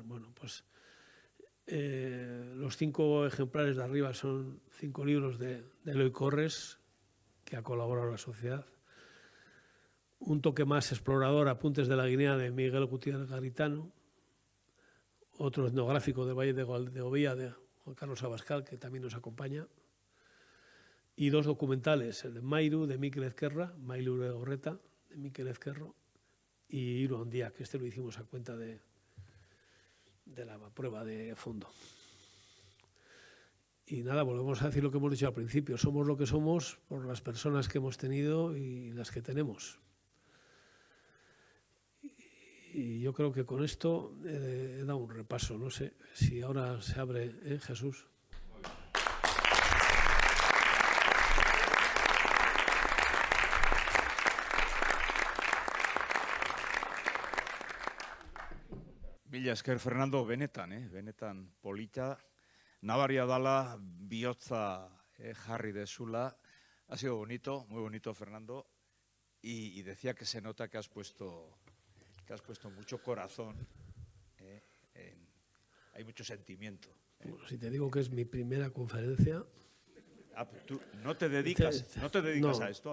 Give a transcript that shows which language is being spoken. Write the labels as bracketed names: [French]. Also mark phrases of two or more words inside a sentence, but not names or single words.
[Spanish] Bueno, pues los 5 ejemplares de arriba son 5 libros de Eloy Corres, que ha colaborado en la sociedad. Un toque más explorador, Apuntes de la Guinea, de Miguel Gutiérrez Garitano. Otro etnográfico de Valle de Govía, de Juan Carlos Abascal, que también nos acompaña. Y 2 documentales, el de Mairu, de Mikel Ezquerra, Mairu de Gorreta, de Mikel Ezquerro, y Iru Ondía, que lo hicimos a cuenta de la prueba de fondo. Y nada, volvemos a decir lo que hemos dicho al principio. Somos lo que somos por las personas que hemos tenido y las que tenemos. Y yo creo que con esto he dado un repaso. No sé si ahora se abre, Jesús. [Basque] Mila esker, Fernando, benetan polita. Nabaria dala, bihotza jarri dezula. [Spanish] Ha sido bonito, muy bonito, Fernando. Y decía que se nota que has puesto mucho corazón. Hay mucho sentimiento. Bueno, si te digo que es mi primera conferencia... Pero tú no te dedicas a esto.